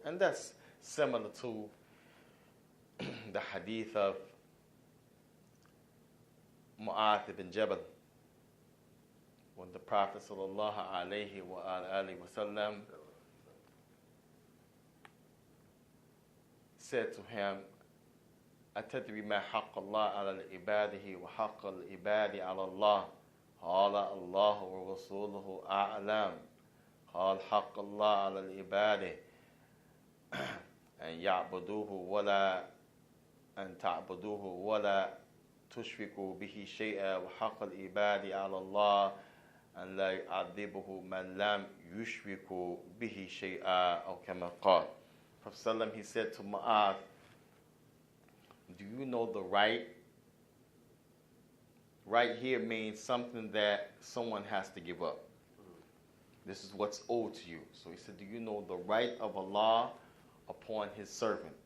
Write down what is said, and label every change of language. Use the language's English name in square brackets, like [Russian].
[English] And that's similar to the hadith of Mu'adh ibn Jabal, when the Prophet sallallahu alaihi wasallam said to him, [Arabic] أتدري ما حق الله على عباده وحق العباد على الله؟ قال الله ورسوله أعلم. قال حق الله على العباد أن يعبدوه ولا أن تعبدوه ولا تشركوا به شيئا وحق العباد على الله أن لا يعذبه من لم يشركوا به شيئا أو كما قال. [English] Prophet he said to Mu'adh, do you know the right? Right here means something that someone has to give up. This is what's owed to you. So he said, do you know the right of Allah upon his servant?